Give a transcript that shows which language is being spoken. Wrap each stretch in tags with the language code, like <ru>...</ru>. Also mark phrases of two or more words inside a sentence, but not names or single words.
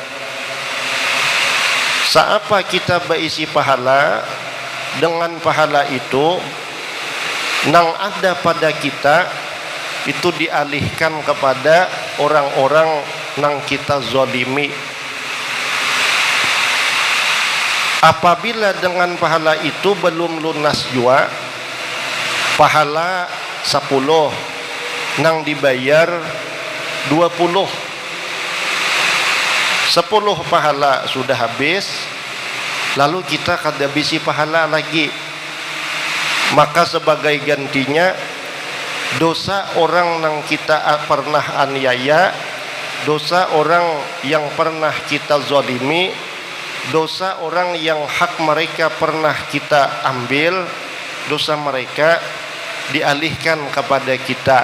<id>Seapa kita berisi pahala, dengan pahala itu yang ada pada kita itu dialihkan kepada orang-orang yang kita zalimi. Apabila dengan pahala itu belum lunas jua, pahala 10 nang dibayar 20. 10 pahala sudah habis, lalu kita</id> <bjn>kada bisi pahala</bjn> <id>lagi. Maka sebagai gantinya, dosa orang yang kita pernah aniaya, dosa orang yang pernah kita zalimi, dosa orang yang hak mereka pernah kita ambil, dosa mereka dialihkan kepada kita.</id>